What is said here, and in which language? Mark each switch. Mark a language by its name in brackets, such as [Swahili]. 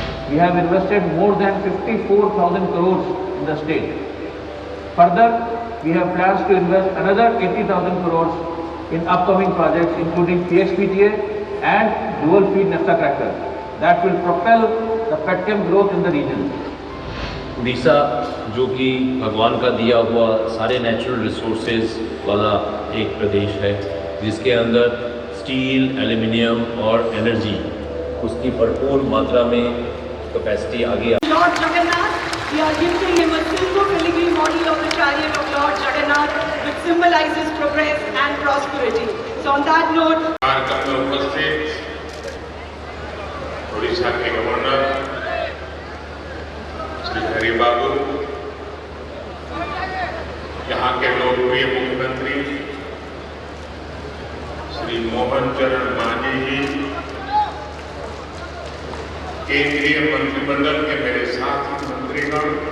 [English] We have invested more than 54,000 crores in the state. Further, we have plans to invest another 80,000 crores in upcoming projects including PSPTA and dual feed naphtha cracker that will propel the petchem growth in the region. [Hindi] Orissa जो कि भगवान का दिया हुआ सारे natural resources वाला एक प्रदेश है जिसके अंदर स्टील, एल्युमिनियम और एनर्जी उसकी भरपूर मात्रा में कैपेसिटी आगे। [English] Lord Jagannath, we are gifting him a silver filigree model of the chariot of Lord Jagannath, which symbolizes progress and prosperity. So on that note, [Hindi] Odisha के गवर्नर श्री हरि बाबू, यहाँ के लोकप्रिय मुख्यमंत्री श्री मोहन चरण मांझी जी, केंद्रीय मंत्रिमंडल के मेरे साथी मंत्रीगण,